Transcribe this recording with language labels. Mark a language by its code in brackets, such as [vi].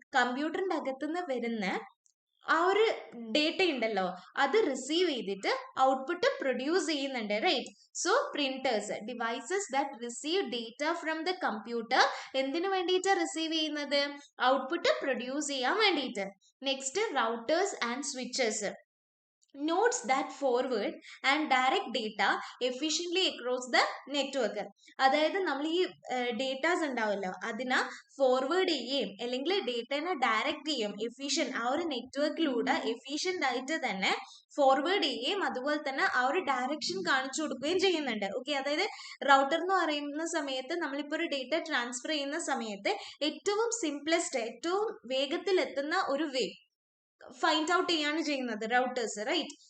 [ml] കമ്പ്യൂട്ടറിന്റെ അകത്തുനിന്ന് വരുന്ന ആ ഒരു ഡേറ്റ ഉണ്ടല്ലോ, അത് റിസീവ് ചെയ്തിട്ട് ഔട്ട്പുട്ട് പ്രൊഡ്യൂസ് ചെയ്യുന്നുണ്ട്, right? [en] So printers, devices that receive data from the computer. [ml] എന്തിനു വേണ്ടിയിട്ട് റിസീവ് ചെയ്യുന്നത്? ഔട്ട്പുട്ട് പ്രൊഡ്യൂസ് ചെയ്യാൻ വേണ്ടിയിട്ട്. [en] Next routers and switches, nodes that forward and direct data efficiently across the network. [ml] അതായത് നമ്മൾ ഈ ഡേറ്റാസ് ഉണ്ടാവല്ലോ അതിനെ ഫോർവേഡ് ചെയ്യുകയും അല്ലെങ്കിൽ ഡേറ്റനെ ഡയറക്റ്റ് ചെയ്യും എഫിഷ്യന്റ്, ആ ഒരു നെറ്റ്വർക്കിലൂടെ എഫിഷ്യന്റ് ആയിട്ട് തന്നെ ഫോർവേഡ് ചെയ്യുകയും അതുപോലെ തന്നെ ആ ഒരു ഡയറക്ഷൻ കാണിച്ചു കൊടുക്കുകയും ചെയ്യുന്നുണ്ട്. ഓക്കെ, അതായത് റൗട്ടർ എന്ന് പറയുന്ന സമയത്ത് നമ്മളിപ്പോൾ ഒരു ഡേറ്റ ട്രാൻസ്ഫർ ചെയ്യുന്ന സമയത്ത് ഏറ്റവും സിംപ്ലസ്റ്റ്, ഏറ്റവും വേഗത്തിൽ എത്തുന്ന ഒരു വേ ഫൈൻഡ് ഔട്ട് ചെയ്യാണ് ചെയ്യുന്നത് റൗട്ടേഴ്സ്, റൈറ്റ്?